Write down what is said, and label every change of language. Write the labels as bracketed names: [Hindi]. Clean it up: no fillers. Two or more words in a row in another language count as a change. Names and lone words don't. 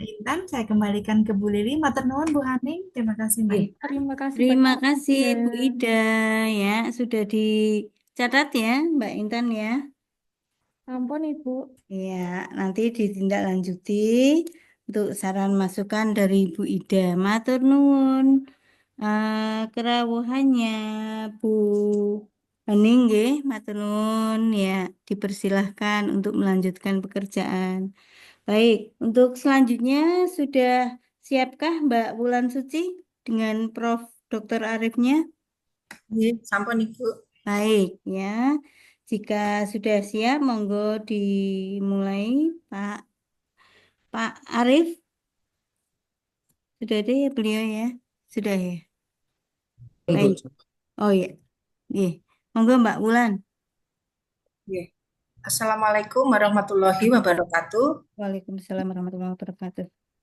[Indonesian] Mbak Intan, saya kembalikan ke Bu Lili. [Javanese] Matur nuwun [Indonesian] Bu Haning. Terima kasih Mbak Oke. Intan. Terima kasih Terima banyak, kasih Ida. Bu Ida ya, sudah dicatat ya Mbak Intan ya. Ampun Ibu. Ya, nanti ditindaklanjuti untuk saran masukan dari Ibu Ida. [Javanese] Matur nuwun. Kerawuhannya Bu Hening nggih, matur nuwun [Indonesian] ya, dipersilahkan untuk melanjutkan pekerjaan. Baik, untuk selanjutnya sudah siapkah Mbak Wulan Suci dengan Prof. Dr. Arifnya? [Javanese] Nggih, sampun Ibu. [Indonesian] Baik ya. Jika sudah siap, monggo dimulai Pak Arif. Sudah ada ya beliau ya? Sudah ya? Baik. Oh ya. [Javanese] Nggih. Monggo Mbak Wulan. Nggih. [Arabic] السلام عليكم ورحمة الله وبركاته. وعليكم السلام ورحمة الله وبركاته.